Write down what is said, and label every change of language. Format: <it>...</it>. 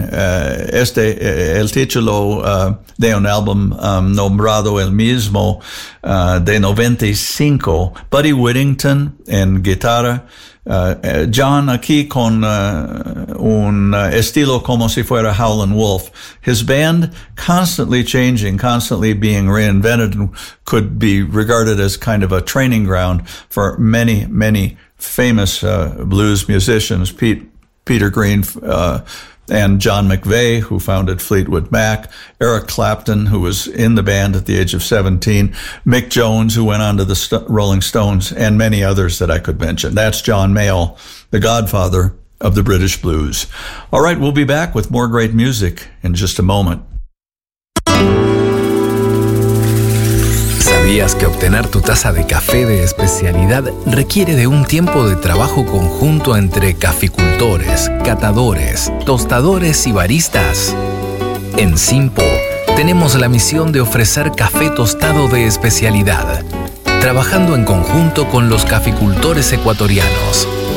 <es>Este el título de un álbum nombrado el mismo de 95. Buddy Whittington en guitarra. John aquí con un estilo como si fuera Howlin' Wolf.</es> <en>His band constantly changing, constantly being reinvented, and could be regarded as kind of a training ground for many, many famous blues musicians, Peter Green and John McVeigh, who founded Fleetwood Mac, Eric Clapton, who was in the band at the age of 17, Mick Jones, who went on to the Rolling Stones, and many others that I could mention. That's John Mayall, the godfather of the British blues. All right, we'll be back with more great music in just a moment.</en> <es>¿Sabías que obtener tu taza de café de especialidad requiere de un tiempo de trabajo conjunto entre caficultores, catadores, tostadores y baristas? En Simpo tenemos la misión de ofrecer café tostado de especialidad, trabajando en conjunto con los caficultores ecuatorianos.</es>